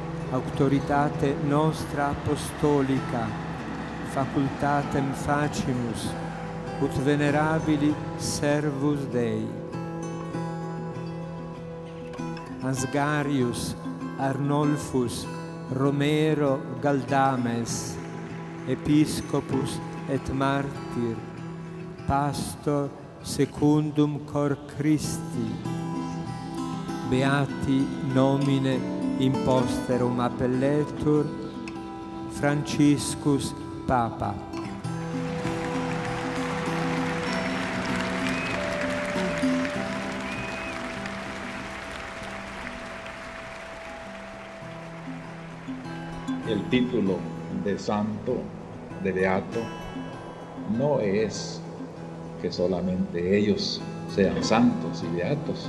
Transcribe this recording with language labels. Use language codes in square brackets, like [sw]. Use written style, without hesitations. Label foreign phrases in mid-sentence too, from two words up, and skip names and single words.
[la] auctoritate nostra apostolica, facultatem facimus, ut venerabili servus Dei. Asgarius Arnolfus Romero Galdames, episcopus et martyr, pastor secundum cor Christi, beati nomine imposterum appelletur Franciscus Papa. [es] El título de santo, de beato, no es que solamente ellos sean santos y beatos.